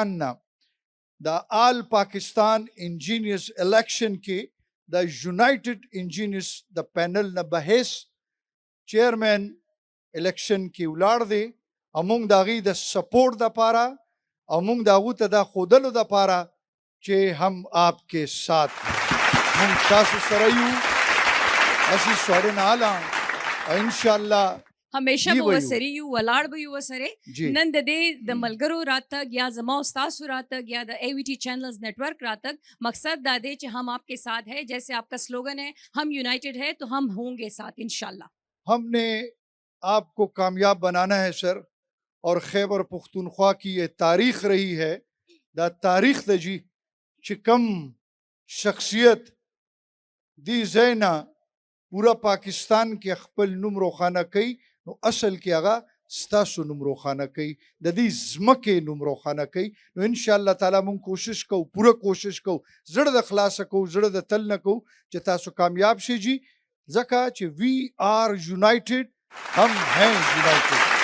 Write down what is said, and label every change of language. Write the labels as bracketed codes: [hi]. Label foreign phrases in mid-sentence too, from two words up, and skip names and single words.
[ps] نه د آل پاکستان انجینیرز الیکشن کې د یونایټډ انجینیرز د پینل نه بحث چیئرمین الیکشن کې ولاړ دی او موږ د هغې د سپورټ دپاره او موږ د هغو ته دا ښودلو دپاره چې [ur] هم آپ کے ساتھ [ps] موږ تاسو سره یو اسی سوړې نه اله او انشاءالله همیشه به وسري یو ولاړ به یو وسره نن د دې د ملګرو راتګ یا زما او تاسو راتګ یا د ای وی ٹی چینلز نیٹورک راتګ مقصد دا دی چې [ur] ہم آپ کے ساتھ ہے جیسے آپ کا سلوگن ہے ہم یونائیٹڈ ہے تو ہم ہوں گے ساتھ انشاءاللہ. ہم نے آپ کو کامیاب بنانا ہے سر اور خیبر پختونخوا کی یہ تاریخ رہی ہے [ps] دا تاریخ د جی چې کم شخصیت دی زینا پورا پاکستان کې خپل نوم روښانه کوي نو اصل کې هغه ستاسو نوم روښانه کوي د دې ځمکې نوم روښانه کوي نو ان شاء الله تعالی مونږ کوشش کوو پوره کوشش کوو زړه د خلاصه کوو زړه د تل نه کوو چې تاسو کامیاب شئ جی ځکه چې [en] we are united [ur] هم ہیں [ps] یونایټډ.